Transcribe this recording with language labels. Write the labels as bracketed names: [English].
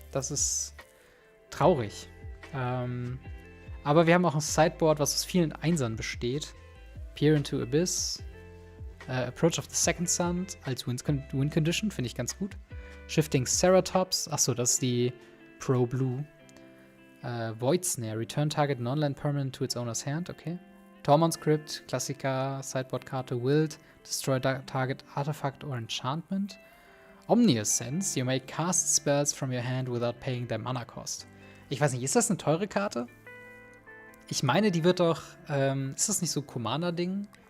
[German] Das ist traurig. Aber wir haben auch ein Sideboard, was aus vielen Einsern besteht. Peer into Abyss. Approach of the Second Sun als Win Condition, finde ich ganz gut. Shifting Ceratops, achso, das ist die Pro Blue. [English] Void Snare, Return Target Non-Land Permanent to its owner's hand, okay. Tormund Script, [German] Klassiker, Sideboard-Karte Wild, [English] Destroy Target Artifact or Enchantment. Omniscience, you may cast spells from your hand without paying their Mana Cost. [German] Ich weiß nicht, ist das eine teure Karte? Ich meine, die wird doch, ist das nicht so ein Commander-Ding?